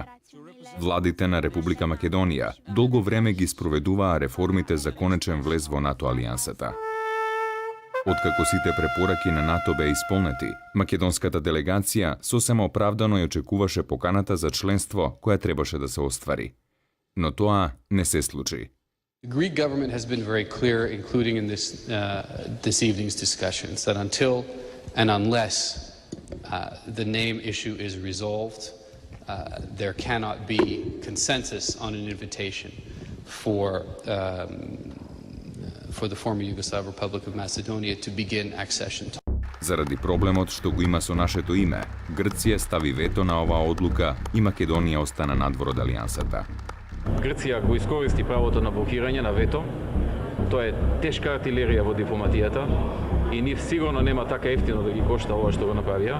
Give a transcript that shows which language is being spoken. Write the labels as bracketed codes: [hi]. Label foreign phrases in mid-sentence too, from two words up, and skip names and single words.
[mk] Владите на Република Македонија долго време ги спроведуваа реформите за конечен влез во НАТО алијансата. Откако сите препораки на НАТО беа исполнети, македонската делегација сосема оправдано ја очекуваше поканата за членство која требаше да се оствари. Но тоа не се случи. [en] The Greek government has been very clear, including in this evening's discussions, that until and unless the name issue is resolved, there cannot be consensus on an invitation for the former Yugoslav Republic of Macedonia to begin accession talks. [mk] Заради проблемот што го има со нашето име, Грција стави вето на оваа одлука и Македонија остана надвор од алијансата. Грција го искористи правото на блокирање на вето. Тоа е тешка артилерија во дипломатијата и ние сигурно нема така ефтино да ги кошта ова што го направија.